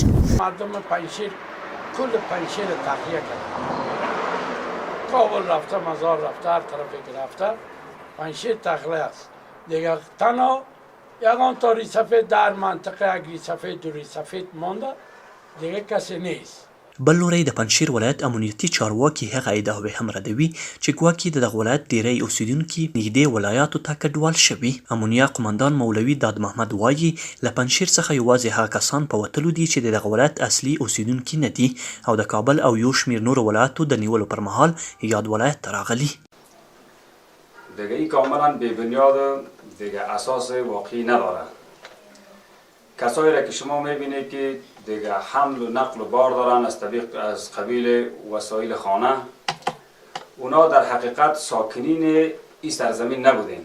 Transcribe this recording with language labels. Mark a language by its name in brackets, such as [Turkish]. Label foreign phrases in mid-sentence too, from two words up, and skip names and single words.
[Persian] مردم پنجشیر کل پنجشیر تخلیه کرد. کابل رفته، مزار رفته، هر طرفی که رفته پنجشیر تخلیه است دیگه. تنها یگان تا ریسفید در منطقه یک ریسفید 2 ریسفید مانده دیگه کسی نیست. [Pashto] بل لوری د پنجشیر ولایت امنیتي چارواکي هغه ادعاوې هم ردوي چې ګواکې د دغه ولایت ډیری اوسیدونکي نږدې ولایاتو ته کډوال شوي. امونیا قمندان مولوي داد محمد وایي له پنجشیر څخه یوازې هغه کسان په وتلو دي چې د دغه ولایت اصلي اوسیدونکي نه دي او د کابل او یو شمېر نورو ولایاتو د نیولو پر مهال یاد ولایت ته راغلي. [Persian] دیگه این کاملا بی بنیاد دیگه اساس واقعی نداره. کسایی را که شما میبینید که دیگه حمل و نقل و بار دارن از قبیل وسایل خانه، اونا در حقیقت ساکنین این سرزمین نبودین.